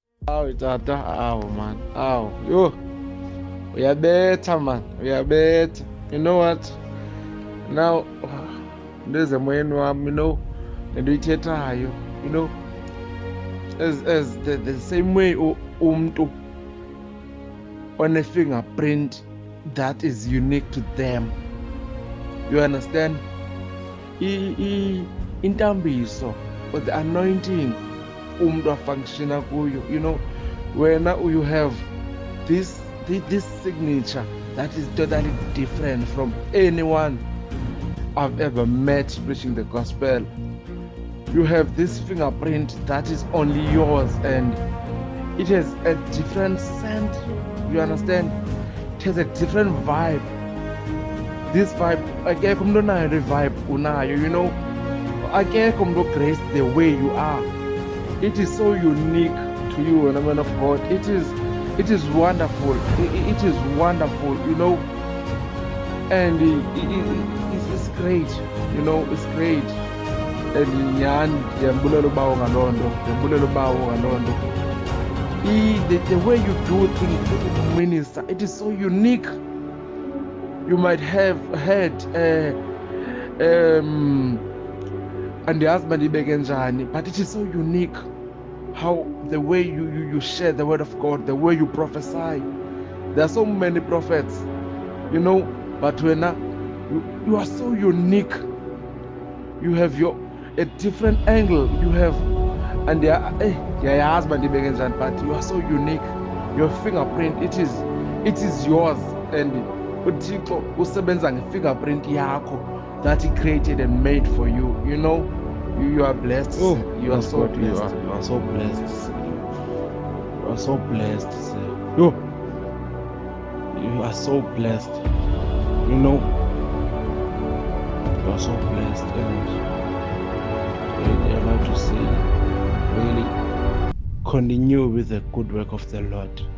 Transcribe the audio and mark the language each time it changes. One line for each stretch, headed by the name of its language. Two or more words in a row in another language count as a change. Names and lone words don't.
Xhosa: Awu tata, awu man, awu yo, uyabetha man, uyabetha.
English: You know what? Now, there's a man
Xhosa: nento uyithethayo,
English: as the same way umntu on a fingerprint that is unique to them. You understand? Intambiso or the anointing
Xhosa: umntu afunctiona kuyo, wena
English: you have this signature that is totally different from anyone I've ever met preaching the gospel. You have this fingerprint that is only yours, and it has a different scent. You understand? It has a different vibe. This vibe,
Xhosa: akekho umuntu onayo le vibe unayo, akekho umuntu grace
English: the way you are. It is so unique to you, and man of God. It is wonderful. It is wonderful, and it's great, it's great.
Xhosa: And ndiyambulela ubawo ngaloo nto,
English: the way you do things, minister, it is so unique. You might have heard
Xhosa: andiyazi bandibeke njani,
English: but it is so unique how the way you share the word of God, the way you prophesy. There are so many prophets, but when you are so unique. You have a different angle. You have, and
Xhosa: yayazi bandibeke njani,
English: but you are so unique. Your fingerprint, it is yours, and
Xhosa: uThixo usebenza ngefingerprint yakho
English: that he created and made for you. You are blessed. Oh, you are so blessed. You are so blessed. You are so blessed. Yo, you are so blessed. You are so blessed, and I like to say, really, continue with the good work of the Lord.